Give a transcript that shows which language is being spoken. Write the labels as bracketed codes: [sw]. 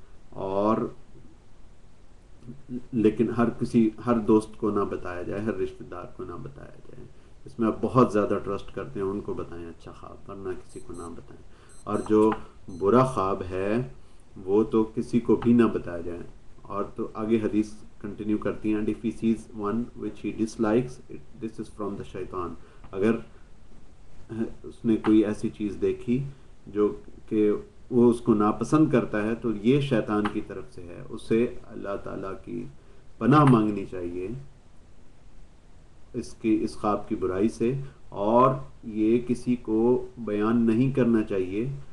[ur] اور لیکن ہر دوست کو نہ بتایا جائے، ہر رشتہ دار کو نہ بتایا جائے. اس میں آپ بہت زیادہ ٹرسٹ کرتے ہیں ان کو بتائیں اچھا خواب، ورنہ کسی کو نہ بتائیں. اور جو برا خواب ہے وہ تو کسی کو بھی نہ بتایا جائے. اور تو آگے حدیث کنٹینیو کرتی ہیں، [en] if he sees one which he dislikes this is from the shaitan. [ur] اگر اس نے کوئی ایسی چیز دیکھی جو کہ وہ اس کو ناپسند کرتا ہے تو یہ شیطان کی طرف سے ہے. اسے اللہ تعالیٰ کی پناہ مانگنی چاہیے اس خواب کی برائی سے، اور یہ کسی کو بیان نہیں کرنا چاہیے.